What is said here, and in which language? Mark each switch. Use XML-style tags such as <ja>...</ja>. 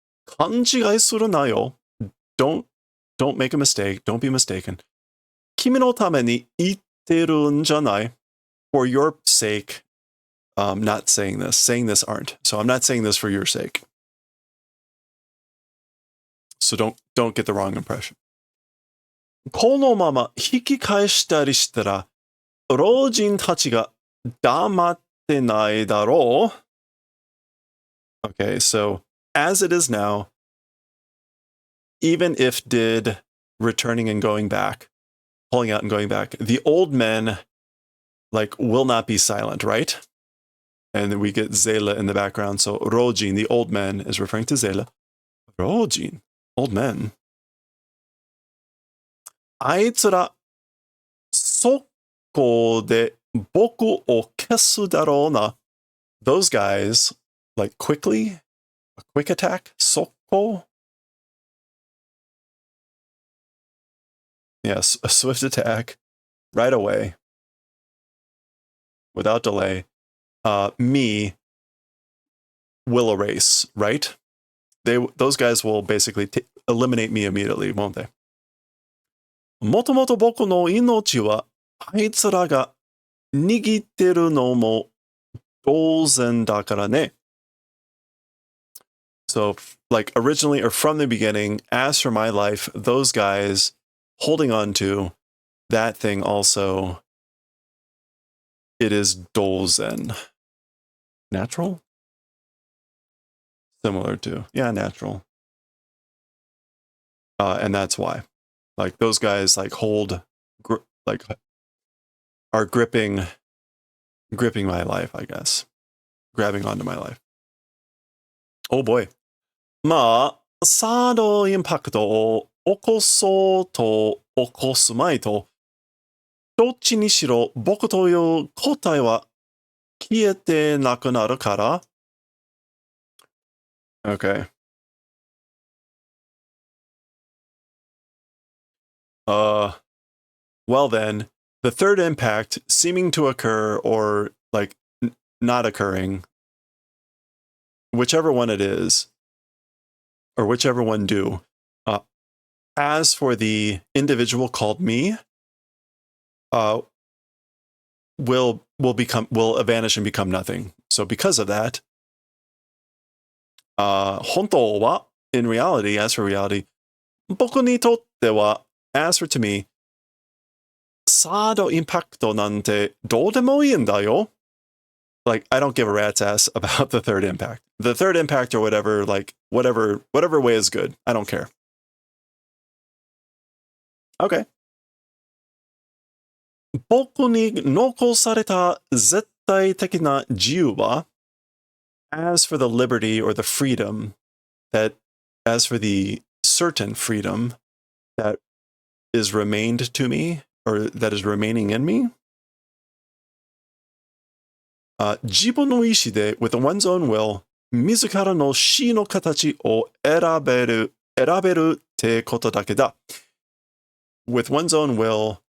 <ja>Kanjigai suru na yo.</ja> <en>Don't make a mistake. Don't be mistaken.</en> <ja>Kimi no tame ni itteru n janai.</ja> <en>For your sake, not saying this. Saying this aren't. So I'm not saying this for your sake. So don't get the wrong impression.</en> <ja>このまま引き返したりしたら、老人たちが黙ってないだろう?</ja> <en>Okay, so as it is now, even if did returning and going back, pulling out and going back, the old men will not be silent, right? And then we get Zela in the background. So Rojin, the old men, is referring to Zela. Rojin, old men.</en> <ja>あいつら、速攻で僕を消すだろうな.</ja> <en>Those guys, quickly, a quick attack, 速攻? Yes, a swift attack, right away, without delay. Me will erase, right? Those guys will basically eliminate me immediately, won't they?</en> <ja>もともと僕の命はあいつらが握ってるのも当然だからね.</ja> <en>So, originally or from the beginning, as for my life, those guys holding on to that thing also, it is dozen. Natural? Similar to, yeah, natural. And that's why. Those guys hold, are gripping my life, I guess. Grabbing onto my life. Oh boy.</en> <ja>まあ、サードインパクトを起こそうと起こすまいと、どっちにしろ僕という答えは消えてなくなるから。</ja> <en>Okay. Well then, the third impact seeming to occur or not occurring, whichever one it is, or whichever one do, as for the individual called me, will vanish and become nothing. So because of that,</en> <ja>本当は</ja> <en>in reality, as for reality,</en> <ja>僕にとっては</ja> <en>as for to me,</en> <ja>サードインパクトなんてどうでもいいんだよ.</ja> <en>I don't give a rat's ass about the third impact. The third impact or whatever, whatever way is good. I don't care. Okay.</en> <ja>僕に残された絶対的な自由は</ja> <en>as for the liberty or the freedom as for the certain freedom that is remained to me or that is remaining in me,</en> <ja>自分の意志で</ja> <en>with one's own will</en> <ja>自らの死の形を選べるってことだけだ.</ja> <en>With one's own will,</en>